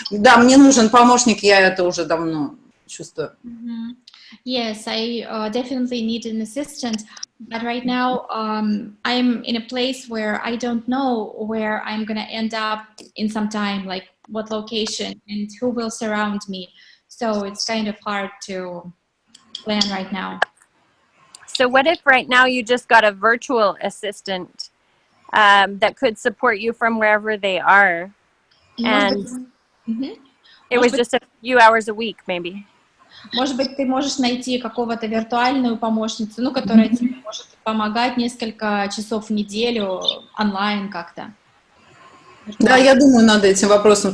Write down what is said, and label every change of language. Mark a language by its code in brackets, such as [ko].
[ru] Да, мне нужен помощник, я это уже давно чувствую. [en] Yes, I definitely need an assistant, but right now I'm in a place where I don't know where I'm gonna end up in some time, like what location and who will surround me. So it's kind of hard to plan right now. So what if right now you just got a virtual assistant that could support you from wherever they are? And it was just a few hours a week, maybe. [ru] Может быть, ты можешь найти какого-то виртуальную помощницу, ну, которая тебе может помогать несколько часов в неделю онлайн как-то. Да, я думаю над этим вопросом.